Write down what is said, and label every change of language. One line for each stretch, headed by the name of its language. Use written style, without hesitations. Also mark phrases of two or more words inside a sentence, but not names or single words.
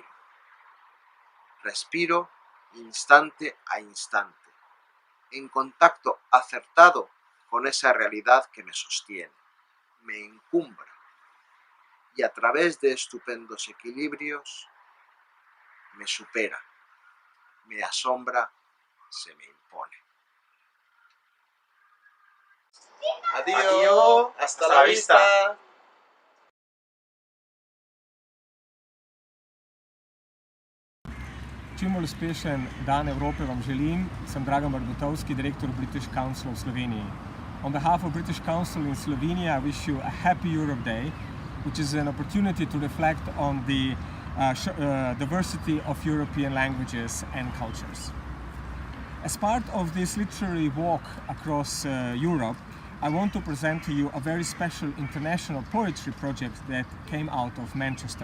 Spanish: Respiro instante a instante, en contacto acertado con esa realidad que me sostiene, me encumbra, y a través de estupendos equilibrios me supera, me asombra, se me impone. Adiós, hasta la vista.
Slovenian: Čim bolj uspešen dan Evrope vam želim. Sem Dragan Barbotovski, direktor British Council v Sloveniji.
English: On behalf of British Council in Slovenia, I wish you a happy Europe Day, which is an opportunity to reflect on the diversity of European languages and cultures. As part of this literary walk across Europe, I want to present to you a very special international poetry project that came out of Manchester.